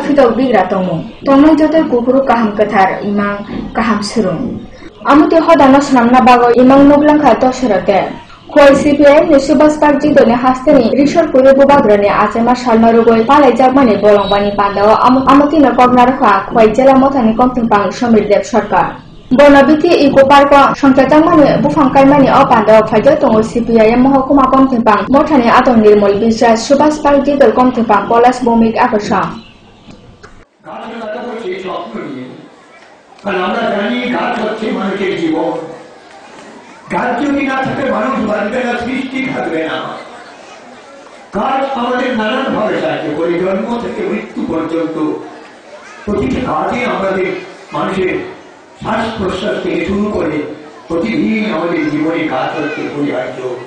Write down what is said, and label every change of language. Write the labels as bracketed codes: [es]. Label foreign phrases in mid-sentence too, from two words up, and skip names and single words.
[trp] फिदौ बिग्रा दङ तंनाय जतर गुगुरु गाहाम गोथार इमां गाहाम सुरुं आमुते हदानो स्नामना बागै इमां नगलांखा दशरथे खय सिपिआइएम नि सुभाष पार्टी दनि हास्तेनि रिसर पुरे बुबाग्रनि आसेमा सालनारुगै पालाय जागमानि बलंबानि पान्दाव आमुतिनो कगनारखा खय जेला मथानि कमथिंपां समीर देव सरकार बनबिति इको पार्क संचाजागमानि बुफां काइमानि अ पान्दाव फाइजो दङ सिपिआइएम महकुमा कमथिंपां मथानि आदं निर्मल বিশ্বাস सुभाष पार्टी दल कमथिंपां पलाश भौमिक आकर्षण [bn] আমরা জানি গাছ হচ্ছে মানুষের জীবন। গাছ যদি না থাকে মানুষ বাঁচবে না, সৃষ্টি থাকবে না। গাছ আমাদের নানান ভাবে সাহায্য করে, জন্ম থেকে মৃত্যু পর্যন্ত প্রতিটি কাজে আমাদের মানুষের শ্বাস প্রশ্বাস থেকে শুরু করে প্রতিদিন আমাদের জীবনে গাছ হচ্ছে পরিহার্য।